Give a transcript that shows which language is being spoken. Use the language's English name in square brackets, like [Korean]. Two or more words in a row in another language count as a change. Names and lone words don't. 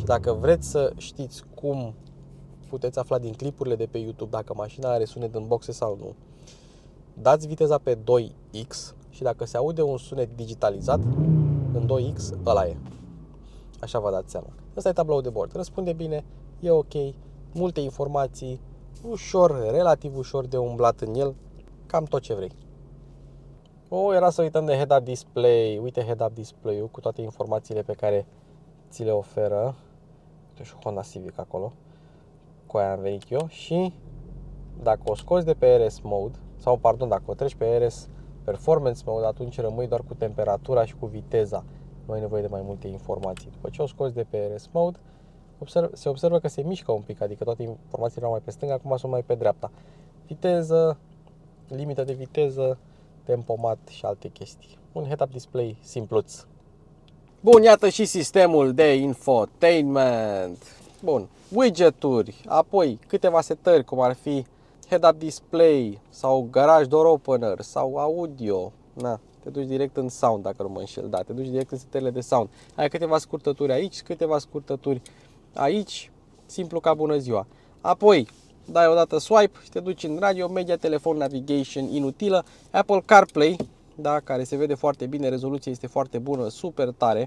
[Romanian] Și dacă vreți să știți cum puteți afla din clipurile de pe YouTube dacă mașina are sunet în boxe sau nu, dați viteza pe 2x și dacă se aude un sunet digitalizat în 2x, ăla e. Așa vă dați seama. Ăsta e tabloul de bord. Răspunde bine, e ok, multe informații, ușor, relativ ușor de umblat în el, cam tot ce vrei. Era să uităm de [English] head-up display. [Romanian] Uite [English] head-up display- [Romanian] ul cu toate informațiile pe care ți le oferă. Uite și Honda Civic acolo, cu aia am venit eu. Și dacă o scoți de pe RS mode, sau pardon, dacă o treci pe RS performance mode, atunci rămâi doar cu temperatura și cu viteza. Nu ai nevoie de mai multe informații. După ce o scoți de pe RS mode, se observă că se mișcă un pic, adică toate informațiile erau mai pe stânga, acum sunt mai pe dreapta. Viteză, limită de viteză, tempomat și alte chestii. Un [English] head-up display [Romanian] simpluț. Bun, iată și sistemul de infotainment. Bun, widgeturi, apoi câteva setări, cum ar fi [English] head-up display [Romanian] sau [English] garage door opener [Romanian] sau audio. Na, te duci direct în sound dacă nu mă înșel, da, te duci direct în setările de sound. Ai câteva scurtături aici, câteva scurtături aici, simplu ca bună ziua. Apoi, dai odată swipe și te duci în radio, media, telefon, navigation inutilă, Apple CarPlay, da, care se vede foarte bine, rezoluția este foarte bună, super tare.